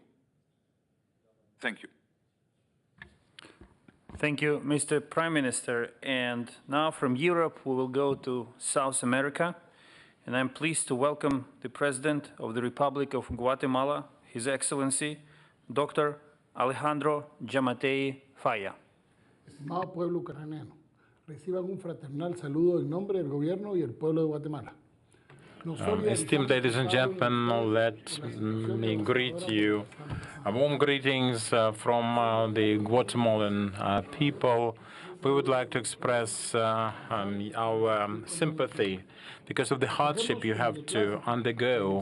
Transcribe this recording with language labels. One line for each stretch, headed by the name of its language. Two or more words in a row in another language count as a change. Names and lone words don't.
English: Thank you. Thank you, Mr. Prime Minister. And now from Europe, we will go to South America. And I'm pleased to welcome the President of the Republic of Guatemala, His Excellency, Dr. Alejandro Yamatei Falla.
Spanish: Estimado pueblo ucraniano, reciban un fraternal saludo en nombre del gobierno y el pueblo de Guatemala.
English: Esteemed ladies and gentlemen, let me greet you. Warm greetings from the Guatemalan people. We would like to express our sympathy because of the hardship you have to undergo.